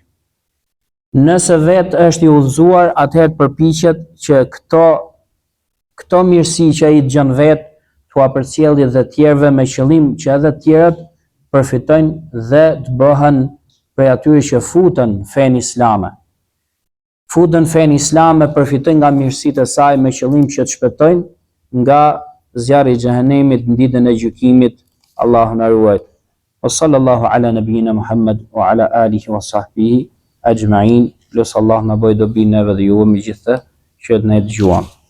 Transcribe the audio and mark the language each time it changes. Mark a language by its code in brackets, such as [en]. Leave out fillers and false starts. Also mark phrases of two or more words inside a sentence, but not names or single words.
[sq] Nëse vetë është i udhëzuar, atëherë përpiqet që këto mirësi që ai dëgjon vetë, t'ua përcjellë dhe tjerëve me qëllim që edhe të tjerët përfitojnë dhe të bëhen prej atyre që futen fen islame. Futen fen islame, përfitojnë nga mirësitë e saj me qëllim që të shpëtojnë nga zjarri i xhehenemit në ditën e gjykimit. Allahu na ruaj. [ar] وصلى الله على نبينا محمد وعلى آله وصحبه أجمعين. [sq] Plus Allah na bëj dobi neve dhe juve me gjithë që ne dëgjuam.